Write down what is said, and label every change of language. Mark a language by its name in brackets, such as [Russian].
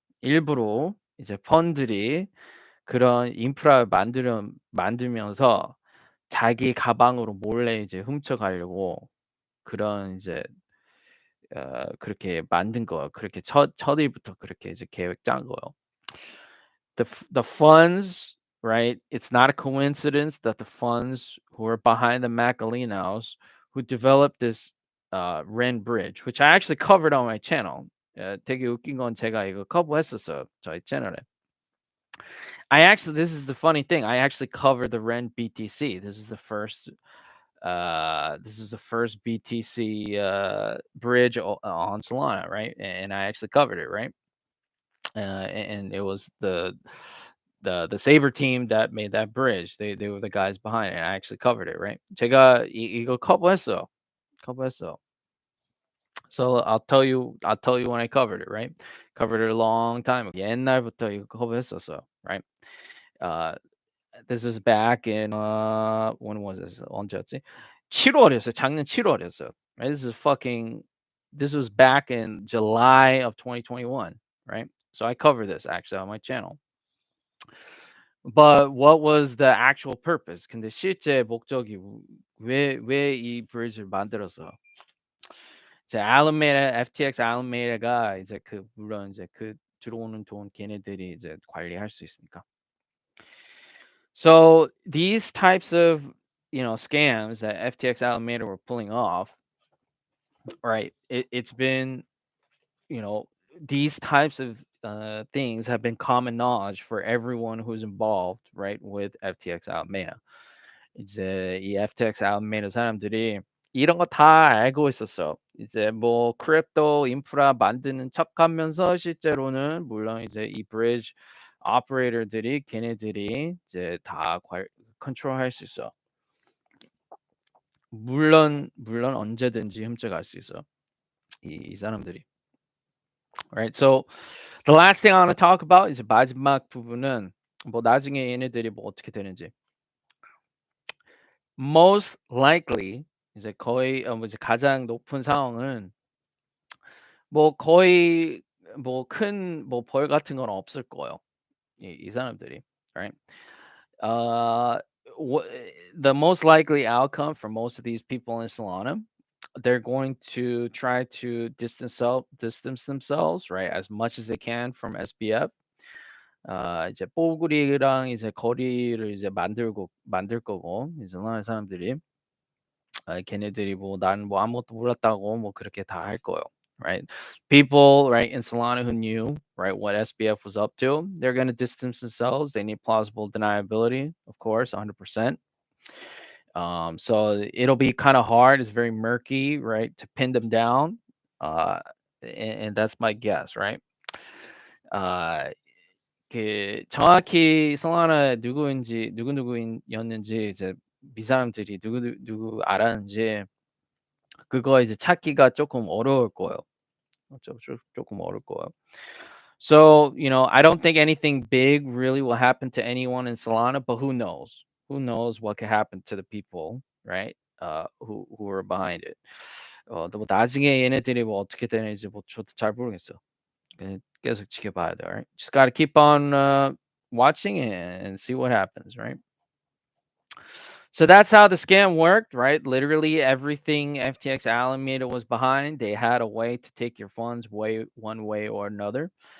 [Korean] 일부러 이제 펀들이 그런 인프라를 만들면서 자기 가방으로 몰래 이제 훔쳐가려고 그런 이제 그렇게 만든 거예요. 그렇게 첫 일부터 그렇게 이제 계획 짠 거예요. [English] The funds, right? It's not a coincidence that the funds who are behind the Macalinos who developed this Ren bridge, which I actually covered on my channel. [Korean] 되게 웃긴 건 제가 이거 커버했었어요. 저희 채널에. [English] This is the funny thing. I actually covered the Ren BTC. This is the first BTC bridge on Solana, right? And I actually covered it, right? And it was the Saber team that made that bridge. They were the guys behind it. I actually covered it, right? [Korean] 제가 이거 커버했어. [English] So I'll tell you when I covered it, right? Covered it a long time ago. [Korean] 옛날부터 이거 커버했었어, right? [English] Uh, this was back in when was this? [Korean] 언제였지? 7월이었어요. 작년 7월이었어요. Right? [English] This was back in July of 2021, right? So I covered this actually on my channel. But what was the actual purpose? [Korean] 근데 실제 목적이 왜 이 브리지를 만들었어? 이제 FTX 알라메다가 이제 물론 이제 들어오는 돈 걔네들이 이제 관리할 수 있으니까. [English] So these types of scams that FTX Alameda were pulling off, right? It's been you know these types of things have been common knowledge for everyone who's involved, right, with FTX Alameda. [Korean] 이제 이 FTX Alameda 사람들이 이런 거 다 알고 있었어. 이제 뭐 크립토 인프라 만드는 척하면서 실제로는 물론 이제 이 브리지 오퍼레이터들이 걔네들이 이제 다 컨트롤할 수 있어. 물론 언제든지 훔쳐갈 수 있어. 이 사람들이. Right. [English] So the last thing I want to talk about is [Korean] 마지막 부분은 뭐 나중에 얘네들이 뭐 어떻게 되는지. [English] Most likely [Korean] 이제 거의 뭐 이제 가장 높은 상황은 뭐 거의 뭐 큰 뭐 벌 같은 건 없을 거예요. 이 사람들이. Right. [English] Uh, the most likely outcome for most of these people in Solana, they're going to try to distance themselves, right, as much as they can from SBF. [Korean] 이제 뽀글이랑 이제 거리를 이제 만들 거고 이제 Solana 사람들이. 걔네들이 뭐 "나는 뭐 아무것도 몰랐다."고 뭐 그렇게 다 할 거예요. [English] Right? People, right, in Solana who knew, right, what SBF was up to, they're gonna distance themselves. They need plausible deniability, of course, 100%. So it'll be kind of hard. It's very murky, right, to pin them down. Uh, and that's my guess, right? [Korean] 아, 정확히 솔라나 누구인지 누구누구였는지 이제 미사람들이 누구 알았는지 그거 이제 찾기가 조금 어려울 거예요. 조금 어려울 거예요. [English] So, I don't think anything big really will happen to anyone in Solana, but who knows? Who knows what could happen to the people, right? Who are behind it. [Korean] 뭐 나중에 얘네들이 뭐 어떻게 되는지 뭐 저도 잘 모르겠어요. 계속 지켜봐야 돼요. Right? [English] Just got to keep on watching and see what happens, right? So that's how the scam worked, right? Literally everything FTX Alameda was behind. They had a way to take your funds one way or another.